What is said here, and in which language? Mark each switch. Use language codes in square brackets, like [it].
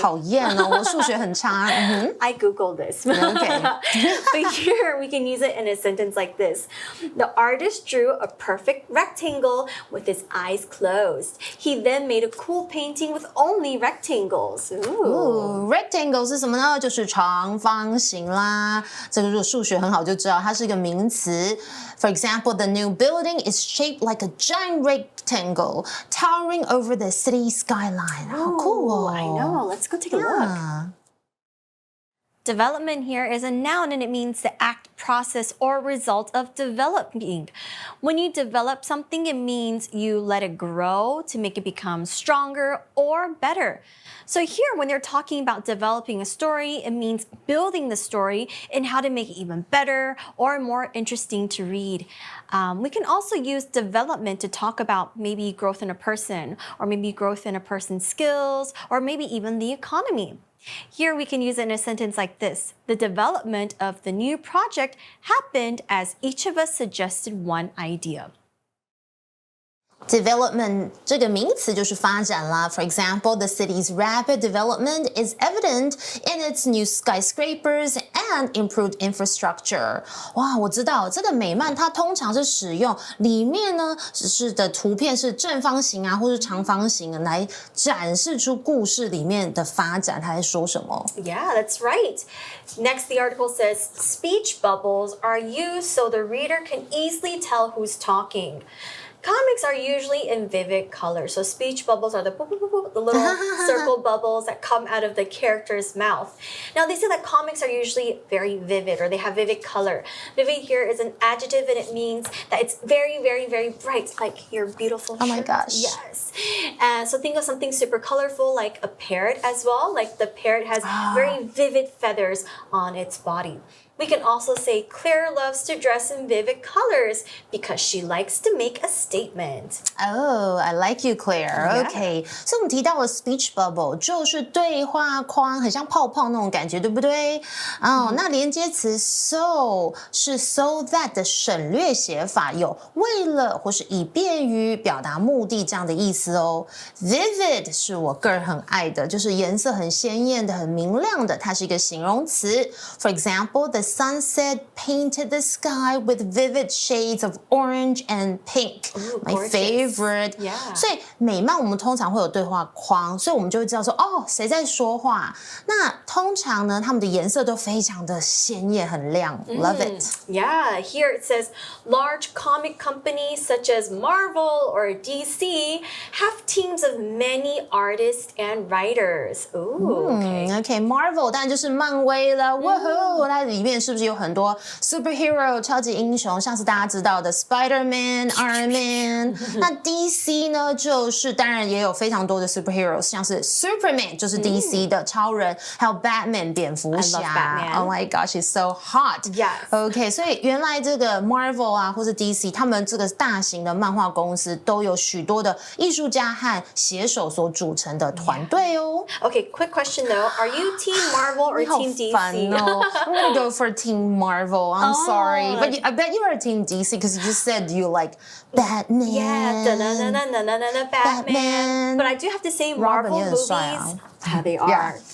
[zh] 讨厌哦，我数学很差。 [en] I Googled this. Okay. But here we can use it in a sentence like this. The artist drew a perfect rectangle with his eyes closed. He then made a cool painting with only rectangles. Ooh. [zh] Rectangle 是什么呢？就是长方形啦。这个如果数学很好就知道，它是一个名词。 [en] For example, the new building is shaped like a giant rectangle, towering over the city skyline. [zh] 好酷哦！ [en] I know. Let's go take a look. Development here is a noun and it means the act, process, or result of developing. When you develop something, it means you let it grow to make it become stronger or better. So here, when they're talking about developing a story, it means building the story and how to make it even better or more interesting to read. We can also use development to talk about maybe growth in a person, or maybe growth in a person's skills, or maybe even the economy. Here we can use it in a sentence like this. The development of the new project happened as each of us suggested one idea. [zh] Development 这个名词就是发展啦。 [en] For example, the city's rapid development is evident in its new skyscrapers and improved infrastructure. [zh] 哇，我知道这个美漫它通常是使用里面呢是的图片是正方形啊，或是长方形来展示出故事里面的发展，它在说什么 [en] Yeah, that's right. Next, the article says speech bubbles are used so the reader can easily tell who's talking. Comics are usually in vivid color. So speech bubbles are the little circle bubbles that come out of the character's mouth. Now they say that comics are usually very vivid, or they have vivid color. Vivid here is an adjective and it means that it's very, very, very bright, like your beautiful Oh my shirt. gosh. Yes. And so think of something super colorful like a parrot as well. Like the parrot has very vivid feathers on its body. We can also say Claire loves to dress in vivid colors because she likes to make a statement. Oh, I like you, Claire. Yeah. [zh] OK， 所以我们提到了 speech bubble 就是对话框，很像泡泡那种感觉，对不对？那连接词 so 是 so that 的省略写法，有为了或是以便于表达目的这样的意思哦。 Vivid 是我个人很爱的，就是颜色很鲜艳的、很明亮的，它是一个形容词。 [en] For example, the sunset painted the sky with vivid shades of orange and pink. Ooh, My gorgeous. favorite. Yeah. [zh] 所以美漫我们通常会有对话框，所以我们就会知道说，哦，谁在说话。那通常呢，他们的颜色都非常的鲜艳，很亮。 [en] Love it. Yeah, here it says large comic companies such as Marvel or DC have teams of many artists and writers. Ooh, okay. [zh] OK, Marvel 当然就是漫威了。哇吼，它里面是不是有很多 superhero 超级英雄，像是大家知道的 Spider-Man、Iron Man？那 DC 呢，就是当然也有非常多的 superheroes， 像是 Superman 就是 DC 的超人，还有 Batman 蝙蝠侠。 [en] I love Batman. Oh my gosh, he's so hot. Yes. OK, 所以原来这个 Marvel 啊，或是 DC， 他们这个大型的漫画公司都有许多的艺术家和写手所组成的团队哦。 Okay, quick question though. Are you Team Marvel or [zh] 你好 [en] Team DC? [zh] 烦哦 [en] I'm gonna go for Team Marvel. I'm sorry, but I bet you are Team DC because you just said you like Batman. Yeah, Batman. But I do have to say, Robin Marvel [zh] 也很帅啊。 [en] movies, they are.